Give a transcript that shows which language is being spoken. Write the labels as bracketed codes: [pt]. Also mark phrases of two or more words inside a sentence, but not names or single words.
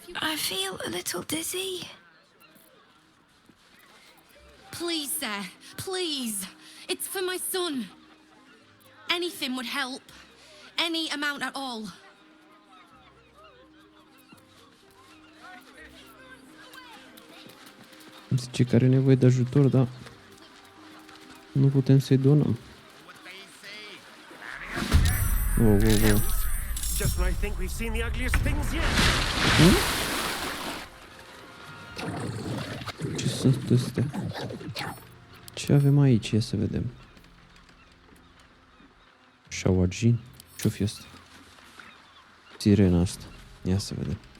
[en] I feel a little dizzy. Please, sir. Please. It's for my son. Anything would help. Any amount at all. [ro] Zice că are nevoie de ajutor, dar nu putem să-i donăm. [en] Wow. Just when I think we've seen the ugliest things yet. [ro] Ce sunt astea? Ce avem aici? Ia să vedem. Shawajin? Ce-o fi asta? Sirena asta. Ia să vedem.